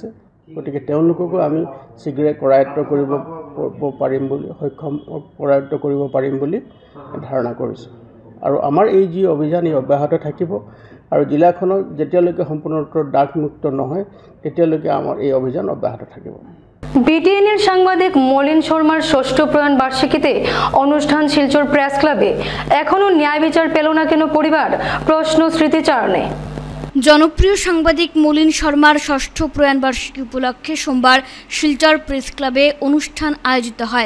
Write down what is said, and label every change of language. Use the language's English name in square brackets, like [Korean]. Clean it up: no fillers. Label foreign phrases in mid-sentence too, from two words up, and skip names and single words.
[Assamese] গতিকে তেওঁলোককো আমি শীঘ্ৰে কৰায়ত্ব কৰিব পাৰিম বুলি ধাৰণা কৰিছোঁ। আৰু আমাৰ এই যি অভিযান এই অব্যাহত থাকিব আৰু জিলাখনক যেতিয়ালৈকে সম্পূৰ্ণৰূপে ড্ৰাগমুক্ত নহয় তেতিয়ালৈকে আমাৰ এই অভিযান অব্যাহত থাকিব। [Bangla] বিটিএনের সাংবাদিক মলিন শর্মার ষষ্ঠ প্রয়াণ বার্ষিকীতে অনুষ্ঠান শিলচর প্রেস ক্লাবে এখনো ন্যায় বিচার পেল না কেন পরিবার, প্রশ্ন স্মৃতিচারণে। জনপ্রিয় সাংবাদিক মলিন শর্মার ষষ্ঠ প্রয়াণবার্ষিকী উপলক্ষে সোমবার শিলচর প্রেস ক্লাবে অনুষ্ঠান আয়োজিত হয়।